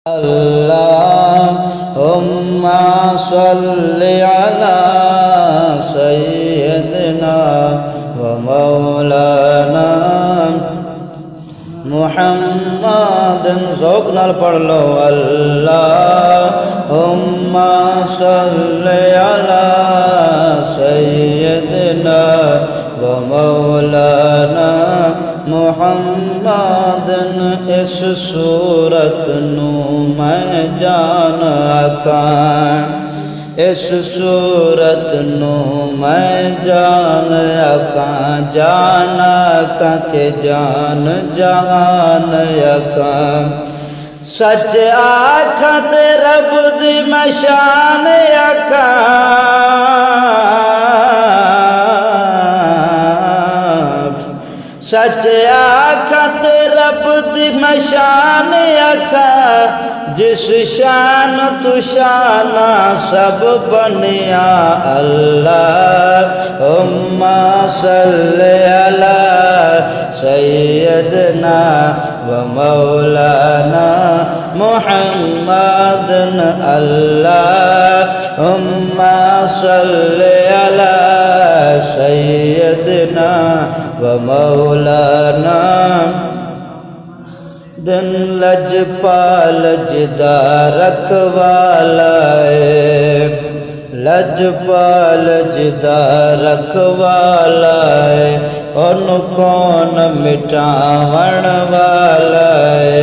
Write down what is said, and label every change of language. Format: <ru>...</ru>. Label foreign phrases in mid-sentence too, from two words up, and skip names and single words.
<ar>اللهم صل على سيدنا ومولانا محمد.</ar> <pa>ਜ਼ੌਕ ਨਾਲ ਪੜ੍ਹ ਲੋ।</pa> <ar>اللهم صل على سيدنا ومولانا محمد.</ar> <pa>ਇਸ ਸੂਰਤ ਨੂੰ ਮੈਂ ਜਾਨ ਆਖਾਂ, ਇਸ ਸੂਰਤ ਨੂੰ ਮੈਂ ਜਾਨ ਆਖਾਂ, ਜਾਨ ਆਖਾਂ ਕੇ ਜਾਨ ਜਹਾਨ ਆਖਾਂ। ਸੱਚ ਆਖਾਂ ਤੇ ਰੱਬ ਦੀ ਮੈਂ ਸ਼ਾਨ ਆਖਾਂ, ਸੱਚ ਆਖਾਂ ਤੇ ਰੱਬ ਦੀ ਮੈਂ ਸ਼ਾਨ ਆਖਾਂ। ਜਿਸ ਸ਼ਾਨ ਤੂੰ ਸ਼ਾਨਾਂ ਸਭ ਬਣੀਆਂ।</pa> <ar>اللهم صل على سيدنا ومولانا محمد. اللهم صل على سيدنا ومولانا.</ar> <pa>ਦਿਨ ਲਜਪਾਲ ਜਿਦਾ ਰਖਵਾਲਾ ਹੈ, ਲਜਪਾਲ ਜਿਦਾ ਰਖਵਾਲਾ ਹੈ, ਓਨੂੰ ਕੌਣ ਮਿਟਾਵਣ ਵਾਲਾ ਹੈ।</pa>